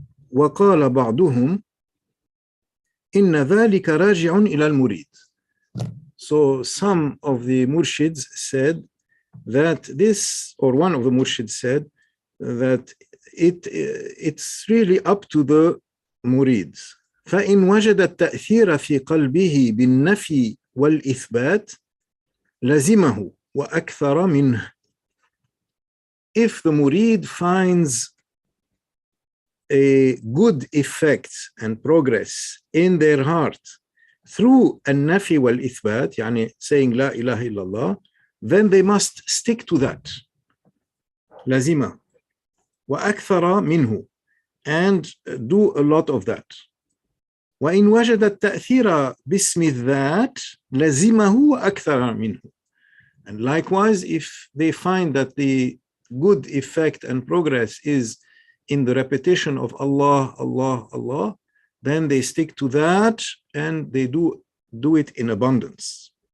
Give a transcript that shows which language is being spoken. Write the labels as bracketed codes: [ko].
[ar] وقال بعضهم إن ذلك راجع إلى المريد. [en] So some of the murshids said that this, or one of the murshids said, that it's really up to the murid. [ar] فإن وجد التأثير في قلبه بالنفي والإثبات لزمه وأكثر منه. [en] If the murid finds a good effect and progress in their heart through [ar] النفي والإثبات, [en] يعني saying [ar] لا إله إلا الله, [en] then they must stick to that. [ar] لزمه وأكثر منه, [en] and do a lot of that. [ar] وإن وجد التأثير باسم الذات لزمه وأكثر منه. [en] And likewise, if they find that the good effect and progress is in the repetition of Allah, Allah, Allah, then they stick to that and they do it in abundance.